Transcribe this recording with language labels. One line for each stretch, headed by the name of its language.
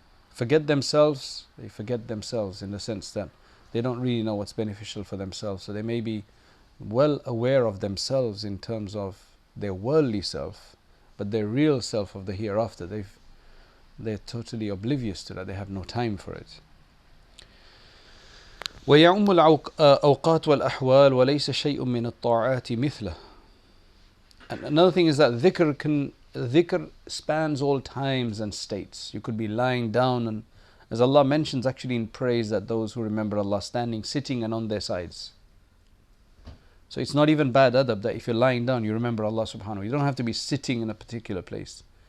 English: Forget themselves, they forget themselves in the sense that they don't really know what's beneficial for themselves. So they may be well aware of themselves in terms of their worldly self, but their real self of the hereafter, they're totally oblivious to that. They have no time for it.
Arabic: ويعم الأوقات والأحوال وليس شيء من الطاعات مثله.
English: And another thing is that dhikr spans all times and states. You could be lying down, and as Allah mentions actually in praise, that those who remember Allah standing, sitting and on their sides. So it's not even bad adab that if you're lying down you remember Allah subhanahu wa ta'ala. You don't have to be sitting in a particular place.